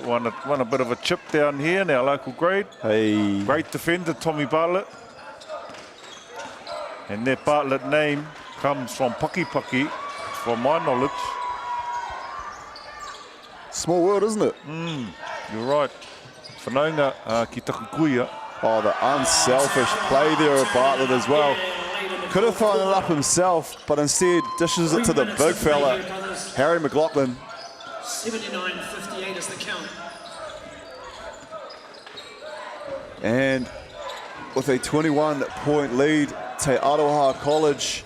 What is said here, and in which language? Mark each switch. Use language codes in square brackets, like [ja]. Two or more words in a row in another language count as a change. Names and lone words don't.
[en] Won a bit of a chip down here in our local grade. Hey. Great defender, Tommy Bartlett. And that Bartlett name comes from Paki, from my knowledge. Small world, isn't it? You're right. [mi] Whanaunga ki taku kuia. [en] Oh, the unselfish play there of Bartlett as well. Could have thrown it up himself, but instead dishes it to the big fella, Harry McLaughlin. 79-58 is the count. And with a 21-point lead, Te Aroha College.